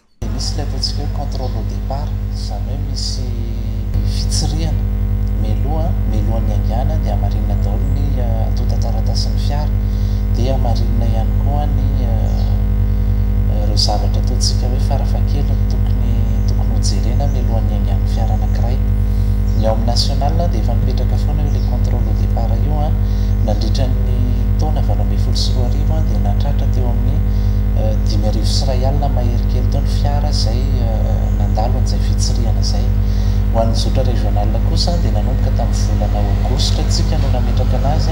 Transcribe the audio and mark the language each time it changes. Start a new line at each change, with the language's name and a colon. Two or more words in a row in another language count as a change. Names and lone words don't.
Malagasy: misy le ataontsika hoe
French: contrôle au départ
Malagasy: zany hoe misy fitsiriana melohan'ny angana dia amarinina daholo ny atotataratasy fiara dia amarinina ihany koa ny ireo zavatra ataontsika hoe farafakely tokony hojerena melohan'ny angana fiara anankiray ny ao amin'ny national dia efa mipetraka foana hoe le
French: contrôle au départ
Malagasy: io nandritra ny taona 2024 dia natratra teo amin'ny 5,000 sy 1 alina mahery kely tao ny fiara zay nandalo an'izay fitsiriana zay ho an'ny zotra régional kosa dia nanomboka tamin'ny volana aogostra tsika no nametraka anazy